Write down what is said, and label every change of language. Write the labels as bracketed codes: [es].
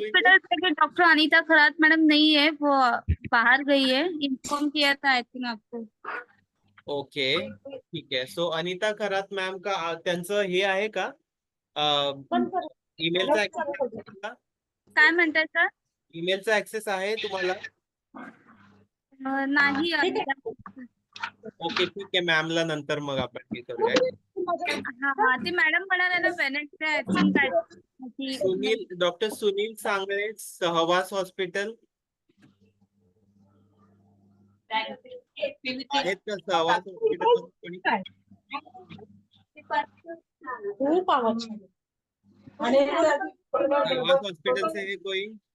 [hi] Hospital doctor Anita Kharat madam नहीं है, वो बाहर गई है. इन्फॉर्म किया था आई थिंक आपको. [mr] ओके, ठीक आहे. सो अनिता खरात मॅम का त्यांचं हे आहे का ईमेलचा ऍक्सेस? काय म्हणताय सर? ईमेलचा ऍक्सेस आहे तुम्हाला? नाही. ओके, ठीक आहे. मॅमला नंतर मग आपण हे करूया. हा ती मॅडम म्हणाले ना वेनेसडे आय थिंक काय. सुनील, डॉक्टर सुनील सांगळे, सहवास हॉस्पिटल आहेत का? सहवास हॉस्पिटल कोणी? खूप आवाज [hi] सहवास हॉस्पिटल से है कोई?